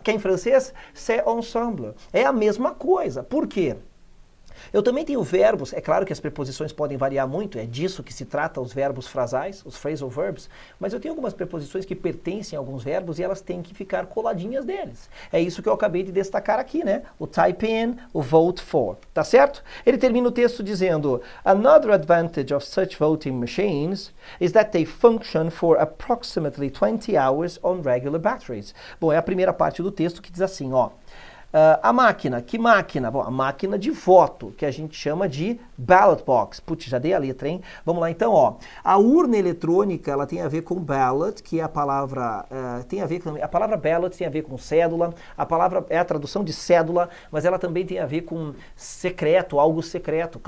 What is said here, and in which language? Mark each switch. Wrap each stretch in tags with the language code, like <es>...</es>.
<pt>Que em francês,</pt> <fr>c'est ensemble.</fr> <pt>É a mesma coisa. Por quê? Eu também tenho verbos, é claro que as preposições podem variar muito, é disso que se trata os verbos frasais, os phrasal verbs, mas eu tenho algumas preposições que pertencem a alguns verbos e elas têm que ficar coladinhas deles. É isso que eu acabei de destacar aqui, né? O type in, o vote for, tá certo? Ele termina o texto dizendo,</pt> <en>another advantage of such voting machines is that they function for approximately 20 hours on regular batteries.</en> <pt>Bom, é a primeira parte do texto que diz assim, ó. A máquina, que máquina? Bom, a máquina de voto, que a gente chama de ballot box. Putz, já dei a letra, hein? Vamos lá então, ó. A urna eletrônica, ela tem a ver com ballot, que é a palavra, a palavra ballot tem a ver com cédula, a palavra é a tradução de cédula, mas ela também tem a ver com secreto, algo secreto.</pt>